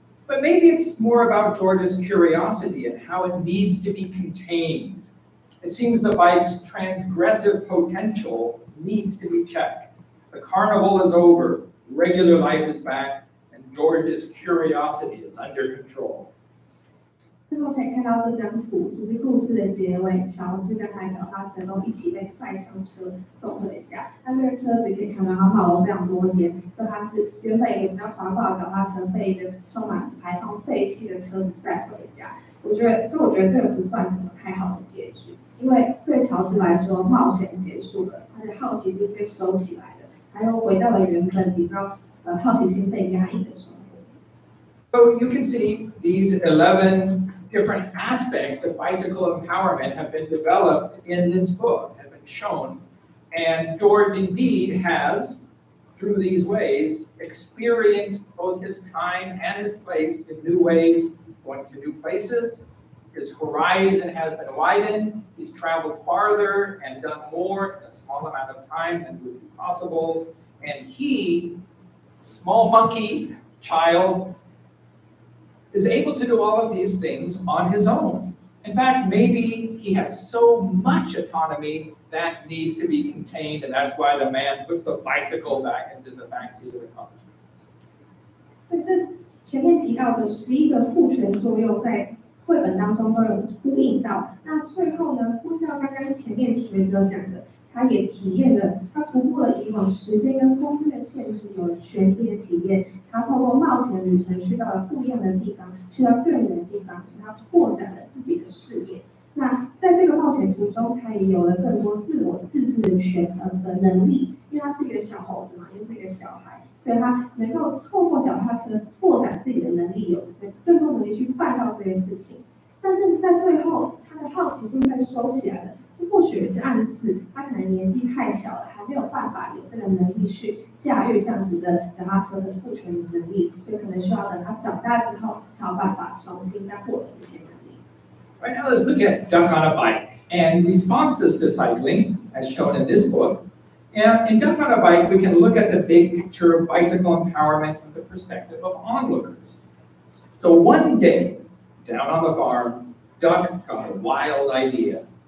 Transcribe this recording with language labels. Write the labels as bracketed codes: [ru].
[en] But maybe it's more about George's curiosity and how it needs to be contained. It seems the bike's transgressive potential needs to be checked. The carnival is over, regular life is back, and George's curiosity is under control. [zh] 最后可以看到这张图，就是故事的结尾，乔治跟他的脚踏车都一起被载上车送回家。那这个车子可以看到它冒了非常多烟，所以它是原本一个比较环保的脚踏车，被一个充满排放废气的车子载回家。所以我觉得这个不算什么太好的结局，因为对乔治来说，冒险结束了，他的好奇心被收起来了，他又回到了原本比较好奇心被压抑的生活。 [en] So you can see these 11 different aspects of bicycle empowerment have been developed in this book, have been shown. And George indeed has, through these ways, experienced both his time and his place in new ways, going to new places. His horizon has been widened. He's traveled farther and done more in a small amount of time than would be possible. And he, small monkey child, is able to do all of these things on his own. In fact, maybe he has so much autonomy that needs to be contained, and that's why the man puts the bicycle back into the backseat of the car. [zh] 所以这前面提到的11个父权作用，在绘本当中都有呼应到。那最后呢，呼应到刚刚前面学者讲的，他也体验了，他突破了以往时间跟空间的限制，有了全新的体验。他透过冒险旅程去到了不一样的地方，去到更远的地方，所以他拓展了自己的视野。那在这个冒险途中，他也有了更多自我自治的的能力，因为他是一个小猴子嘛，又是一个小孩，所以他能够透过脚踏车拓展自己的能力，有更多能力去办到这些事情。但是在最后，他的好奇心被收起来了。这或许是暗示他可能年纪太小了，还没有办法有这个能力去驾驭这样子的脚踏车的父权的能力，所以可能需要等他长大之后才有办法重新再获得这些能力。 [en] Right now, let's look at Duck on a Bike and responses to cycling, as shown in this book. And in Duck on a Bike, we can look at the big picture of bicycle empowerment from the perspective of onlookers. So one day, down on the farm, Duck got a wild idea.